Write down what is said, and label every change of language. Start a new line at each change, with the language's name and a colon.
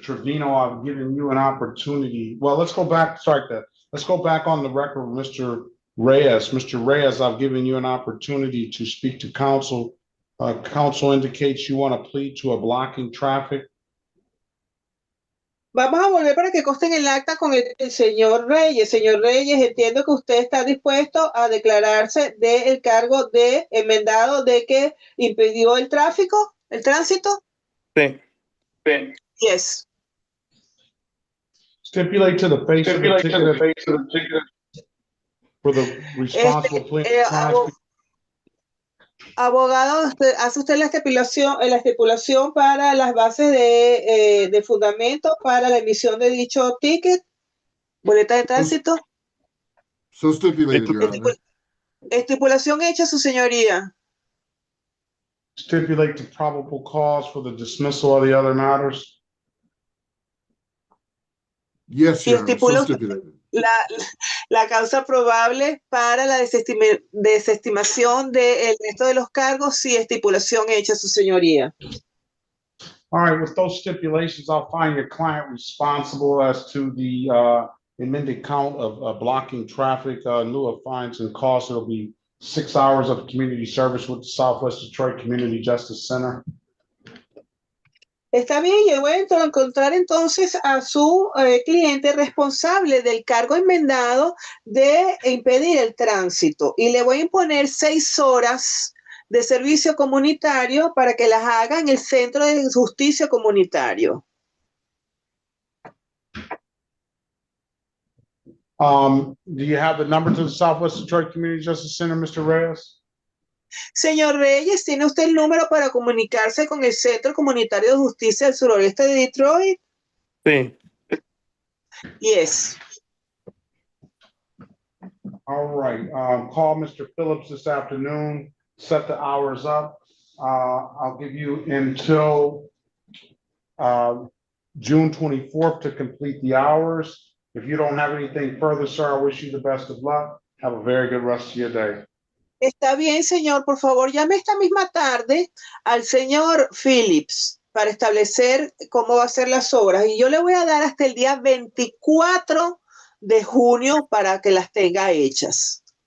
English: Trevino, I've given you an opportunity. Well, let's go back, start that. Let's go back on the record with Mr. Reyes. Mr. Reyes, I've given you an opportunity to speak to counsel. Counsel indicates you want to plead to a blocking traffic.
Spanish: Vamos a volver para que conste en el acta con el señor Reyes. Señor Reyes, entiendo que usted está dispuesto a declararse del cargo de enmendado de que impidió el tráfico, el tránsito. Sí.
English: Yes. Stipulate to the face of the ticket for the responsible plea.
Spanish: Abogado, ¿hace usted la estipulación para las bases de fundamento para la emisión de dicho ticket, boleta de tránsito?
English: So stipulated, Your Honor.
Spanish: Estipulación hecha, su señoría.
English: Stipulate the probable cause for the dismissal of the other matters. Yes, Your Honor. So stipulated.
Spanish: La causa probable para la desestimación del resto de los cargos, sí, estipulación hecha, su señoría.
English: All right, with those stipulations, I'll find your client responsible as to the amended count of blocking traffic in lieu of fines and costs. It'll be 6 hours of community service with the Southwest Detroit Community Justice Center.
Spanish: Está bien, yo voy a encontrar entonces a su cliente responsable del cargo enmendado de impedir el tránsito y le voy a imponer 6 horas de servicio comunitario para que las haga en el Centro de Justicia Comunitario.
English: Do you have the number to the Southwest Detroit Community Justice Center, Mr. Reyes?
Spanish: Señor Reyes, ¿tiene usted el número para comunicarse con el Centro Comunitario de Justicia del Suroeste de Detroit? Sí.
English: Yes. All right. Call Mr. Phillips this afternoon. Set the hours up. I'll give you until June 24th to complete the hours. If you don't have anything further, sir, I wish you the best of luck. Have a very good rest of your day.
Spanish: Está bien, señor. Por favor, llame esta misma tarde al señor Phillips para establecer cómo va a ser las obras. Y yo le voy a dar hasta el día 24 de junio para que las tenga hechas.